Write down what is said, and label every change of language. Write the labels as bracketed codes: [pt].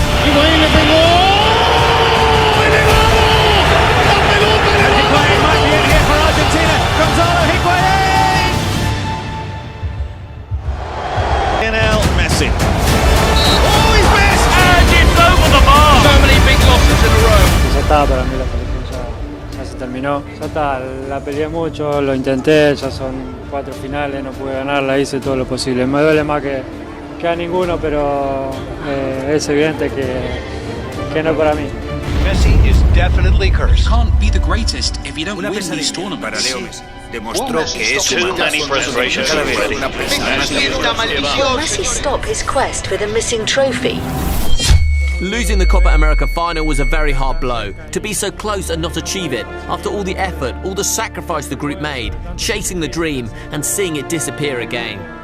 [es] Higuain le pegó. [en] Higuain might be in here for Argentina. Gonzalo Higuain. Lionel Messi. Oh, he's missed! And it's over the bar. So many big losses in a row. [es] Ya está, para mí la selección ya se terminó. Ya está, la peleé mucho, lo intenté, ya son 4 finales, no pude ganarla, hice todo lo posible. Me duele más que a ninguno, pero es evidente que no para mí. [en] Messi is definitely cursed. You can't be the greatest if you don't win these tournaments. [es] Para Leo Messi. Demostró que es [en] Too many frustrations already. Will Messi stop his quest for the missing trophy? Losing the Copa America final was a very hard blow. To be so close and not achieve it, after all the effort, all the sacrifice the group made, chasing the dream and seeing it disappear again.